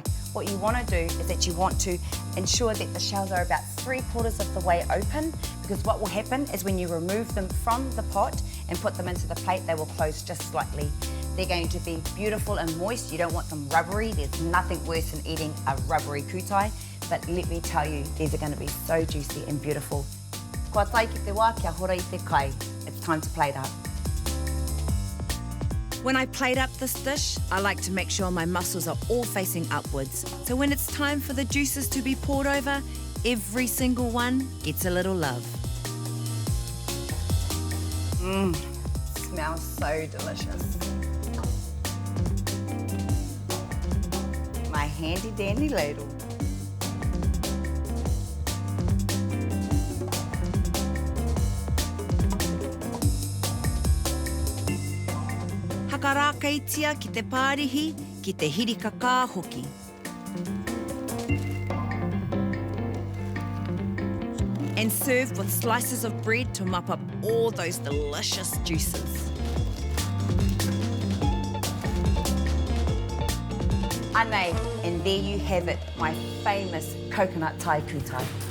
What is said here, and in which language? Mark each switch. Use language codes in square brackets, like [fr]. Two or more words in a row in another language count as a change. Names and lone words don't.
[en] What you want to do is that you want to ensure that the shells are about 3/4 of the way open, because what will happen is when you remove them from the pot and put them into the plate, they will close just slightly. They're going to be beautiful and moist. You don't want them rubbery. There's nothing worse than eating a rubbery kutai. But let me tell you, these are going to be so juicy and beautiful. [mi] Kua tai ki te wā, kia hora I te kai. [en] It's time to plate up. When I plate up this dish, I like to make sure my mussels are all facing upwards. So when it's time for the juices to be poured over, every single one gets a little love. Smells so delicious. My handy dandy ladle. [mi] Hakarākeitia ki te pārihi, ki te hirika kā hoki. [en] And serve with slices of bread to mop up all those delicious juices. Anei, and there you have it, my famous coconut Thai kutai.